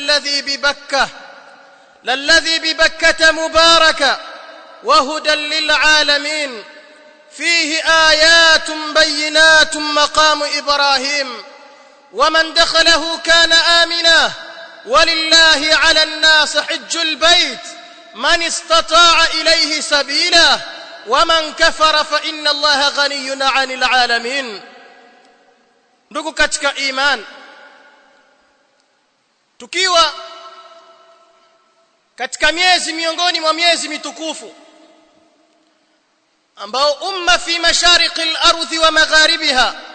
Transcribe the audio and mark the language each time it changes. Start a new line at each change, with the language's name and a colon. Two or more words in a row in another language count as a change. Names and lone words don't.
Arabic: للذي ببكة مباركة وهدى للعالمين فيه آيات بينات مقام إبراهيم ومن دخله كان آمنا ولله على الناس حج البيت من استطاع إليه سبيلا ومن كفر فإن الله غني عن العالمين.
Swahili: Ndugu katika iman, tukiwa katika miongoni mwa miezi mitukufu ambao umma
Arabic: في مشارق الأرض ومغاربها